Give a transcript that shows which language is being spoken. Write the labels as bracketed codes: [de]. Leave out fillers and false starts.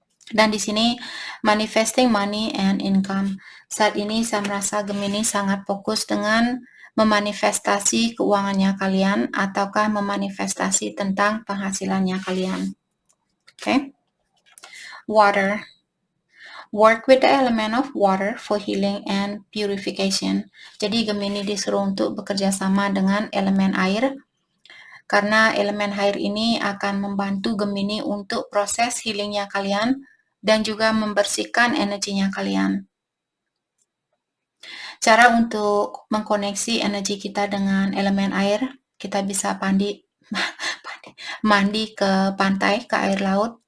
[id] Dan di sini [en] manifesting money and income. [id] Saat ini saya merasa Gemini sangat fokus dengan memanifestasi keuangannya kalian, ataukah memanifestasi tentang penghasilannya kalian. [en] Okay? Water. Work with the element of water for healing and purification. [id] Jadi Gemini disuruh untuk bekerja sama dengan elemen air, karena elemen air ini akan membantu Gemini untuk proses healingnya kalian dan juga membersihkan energinya kalian. Cara untuk mengkoneksi energi kita dengan elemen air, kita bisa mandi ke pantai, ke air laut.